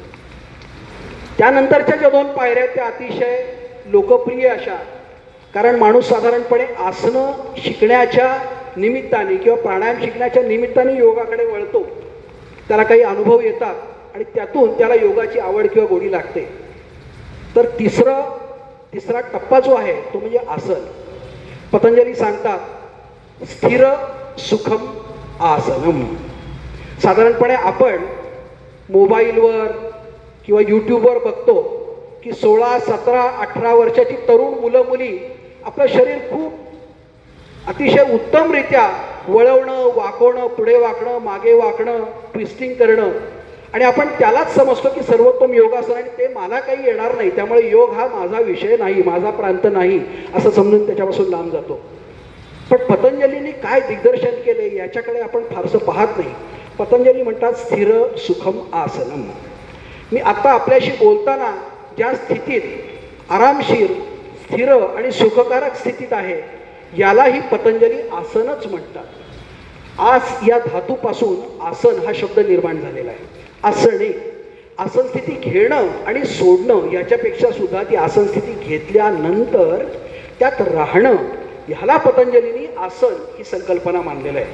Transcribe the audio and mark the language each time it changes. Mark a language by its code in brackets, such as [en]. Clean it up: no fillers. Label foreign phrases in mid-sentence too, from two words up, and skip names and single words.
[mr] त्यानंतरच्या ज्या 2 पायऱ्या त्या अतिशय लोकप्रिय अशा, कारण माणूस साधारणपणे आसनं शिकण्याच्या निमित्ताने किंवा प्राणायाम शिकण्याच्या निमित्ताने योगाकडे वळतो. त्याला काही अनुभव येतात आणि त्यातून त्याला योगाची आवड किंवा गोडी लागते. तर तिसरा टप्पा जो आहे तो म्हणजे आसन. पतंजली सांगतात [sa] स्थिर सुखम आसनम. [mr] साधारणपणे आपण मोबाईलवर किंवा यूट्यूबवर बघतो की 16, 17, 18 वर्षाची तरुण मुलं मुली आपलं शरीर खूप अतिशय उत्तमरित्या वळवणं, वाकवणं, पुढे वाकणं, मागे वाकणं, ट्विस्टिंग करणं, आणि आपण त्यालाच समजतो की सर्वोत्तम योगासन आणि ते मला काही येणार नाही त्यामुळे योग हा माझा विषय नाही, माझा प्रांत नाही असं समजून त्याच्यापासून लांब जातो. पण पतंजलींनी काय दिग्दर्शन केले याच्याकडे आपण फारसं पाहत नाही. पतंजली म्हणतात [sa] स्थिर सुखम आसनम. [mr] मी आता आपल्याशी बोलताना ज्या स्थितीत आरामशीर, स्थिर आणि सुखकारक स्थितीत आहे यालाही पतंजली आसनच म्हणतात. आस या धातूपासून आसन हा शब्द निर्माण झालेला आहे. आसने, आसन स्थिती घेणं आणि सोडणं याच्यापेक्षा सुद्धा ती आसन स्थिती घेतल्यानंतर त्यात राहणं ह्याला पतंजलींनी आसन ही संकल्पना मानलेलं आहे.